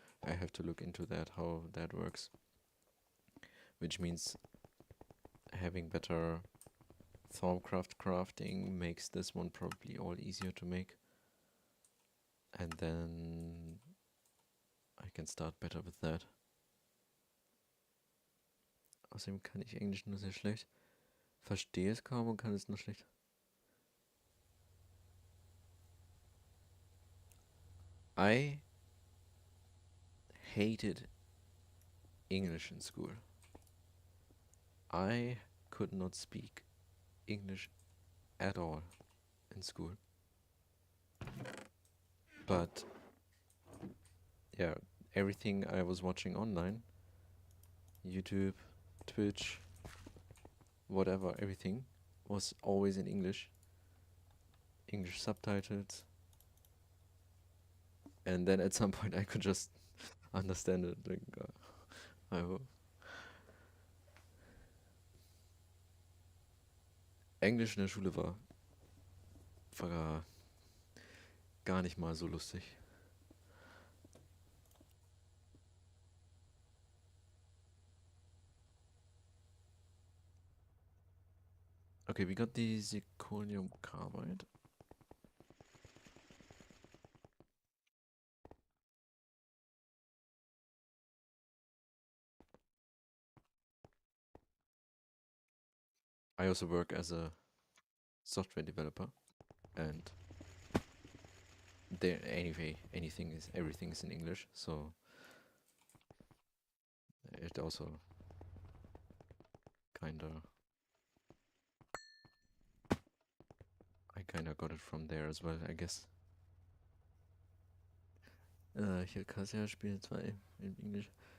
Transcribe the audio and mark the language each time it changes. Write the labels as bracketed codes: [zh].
[en] I have to look into that, how that works. Which means having better Thorncraft crafting makes this one probably all easier to make. And then I can start better with that. [de] Außerdem kann ich Englisch nur sehr schlecht. Verstehe es kaum und kann es nur schlecht. [en] I hated English in school. I could not speak English at all in school. But yeah, everything I was watching online, YouTube, Twitch, whatever, everything was always in English. English subtitles. And then at some point I could just understand it. [de] Like, Englisch in der Schule war gar nicht mal so lustig. [en] Okay, we got the zirconium carbide. I also work as a software developer, and there anyway, everything is in English, so it also kinda I kinda got it from there as well, I guess. [de] Hier Kasia spielt zwar in Englisch.